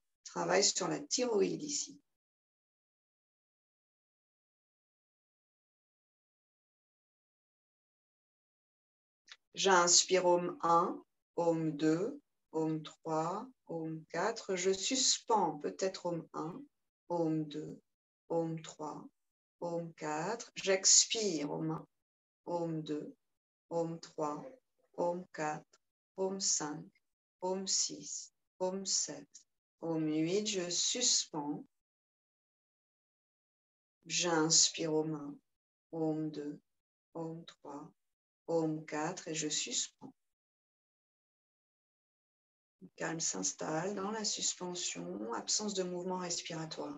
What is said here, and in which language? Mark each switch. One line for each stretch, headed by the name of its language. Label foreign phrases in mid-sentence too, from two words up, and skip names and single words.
French: Je travaille sur la thyroïde ici. J'inspire Om 1, Om 2, Om 3, Om 4. Je suspends peut-être Om 1, Om 2, Om 3, Om 4. J'expire Om 1, Om 2, Om 3, Om 4, Om 5, Om 6, Om 7, Om 8. Je suspends. J'inspire Om 1, Om 2, Om 3, Om 4 et je suspends. Le calme s'installe dans la suspension, absence de mouvement respiratoire.